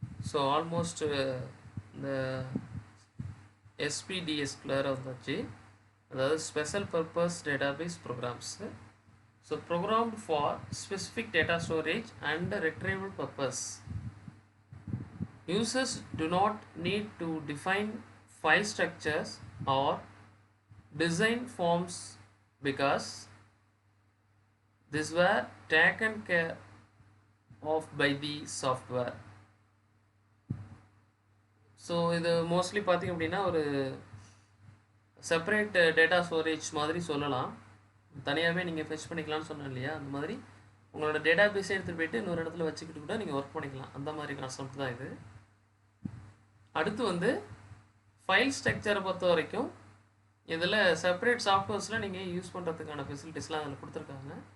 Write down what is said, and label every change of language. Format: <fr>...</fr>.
<ta>So almost இந்த SPDSக்குள்ளார வந்தாச்சு.</ta> <en>அதாவது special purpose database programs. So programmed for specific data storage and retrieval purpose. Users do not need to define file structures or design forms because these were taken care of by the software.</en> <ta>So இது mostly பார்த்திங்க அப்படின்னா ஒரு separate data storage மாதிரி சொல்லலாம். தனியாகவே நீங்கள் fetch பண்ணிக்கலாம்னு சொன்னேன் இல்லையா, அந்த மாதிரி உங்களோட டேட்டா பேஸை எடுத்துகிட்டு போய்ட்டு இன்னொரு இடத்துல வச்சுக்கிட்டு கூட நீங்கள் ஒர்க் பண்ணிக்கலாம். அந்த மாதிரி கான்செப்ட் தான் இது. அடுத்து வந்து ஃபைல் ஸ்ட்ரக்சரை பொறுத்த வரைக்கும் இதில் செப்பரேட் சாஃப்ட்வேர்ஸில் நீங்கள் யூஸ் பண்ணுறதுக்கான ஃபெசிலிட்டிஸ்லாம் அதில் கொடுத்துருக்காங்க.</ta>